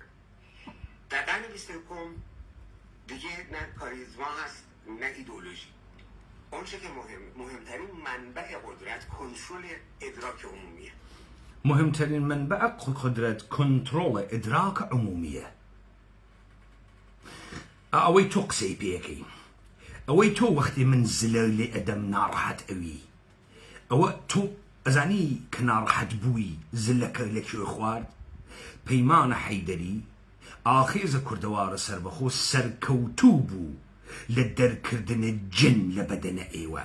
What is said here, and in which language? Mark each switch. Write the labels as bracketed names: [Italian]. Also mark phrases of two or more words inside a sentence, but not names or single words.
[Persian] در قرن 21 دیگه نه کاریزما هست نه ایدئولوژی. اونچه که مهمترین منبع قدرت کنترل ادراک عمومیه. مهمترین منبع قدرت کنترل ادراک عمومیه. [Southern Kurdish] اوی تو قسەی پێەکەی، ئەوەی تۆ وەختی من زلە لێ ئەدەم ناڕەحەت ئەوی، ئەوە تۆ ئەزانی کە ناڕەحەت بووی زلەکە لەکوێ خوارد. پەیمانە حەیدەری ئاخێزە کوردەوارە سەربەخۆ سەرکەوتوو بوو لە دەرکردنە جن لە بەدەنە ئێوە.